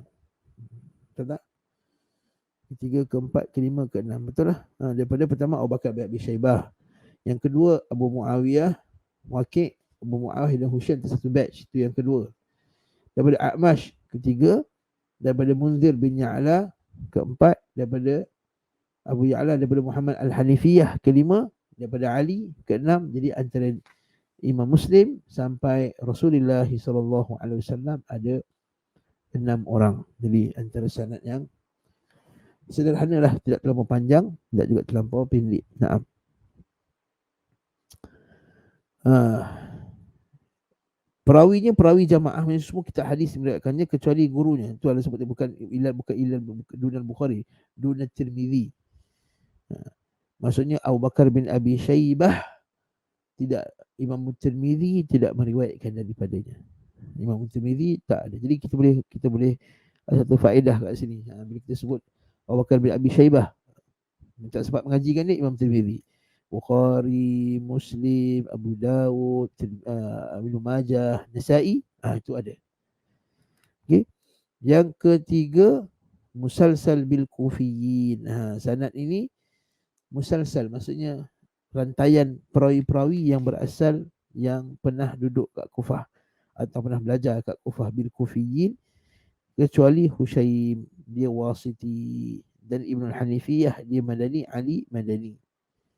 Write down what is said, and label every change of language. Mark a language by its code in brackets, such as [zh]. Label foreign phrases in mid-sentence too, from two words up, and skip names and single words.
[ms] Betul tak? Ketiga, keempat, kelima, keenam. Betul lah. Daripada pertama Abu Bakar bin Abi Syaibah. Yang kedua Abu Muawiyah, Waqi', Abu Muawiyah dan Hushaim, satu batch. Itu yang kedua. Daripada A'mash, ketiga. Daripada Munzir bin Ya'la, keempat. Daripada Abu Ya'la, daripada Muhammad Al-Hanifiyah, kelima. Daripada Ali, keenam. Jadi antara Imam Muslim sampai Rasulullah SAW ada 6 orang. Jadi antara sanad yang sederhana lah, tidak terlalu panjang, tidak juga terlampau pendek. Naam. Perawinya perawi jamaah, semua kita hadis meriwayatkannya kecuali gurunya. Itu adalah sebut dia bukan ilal [ar] دون البخاري، دون الترمذي. [ms] Maksudnya Abu Bakar bin Abi Syaibah tidak, Imam Tirmizi tidak meriwayatkan daripadanya. Imam Tirmizi tak ada. Jadi kita boleh ada satu faedah kat sini. Bila kita sebut Abu Bakar bin Abi Syaibah, minta sebab mengajikan dia Imam Tirmizi. Bukhari, Muslim, Abu Dawud, Ibnu Majah, Nasa'i, itu ada. Okey. Yang ketiga, [ar] مسلسل بالكوفيين. [ms] Sanad ini musalsal, maksudnya rantaian perawi-perawi yang berasal, yang pernah duduk kat Kufah atau pernah belajar kat Kufah, [ar] بالكوفيين, [ms] kecuali Hushaim, dia wasiti, dan Ibnu Hanifiyah dia Madani, Ali Madani.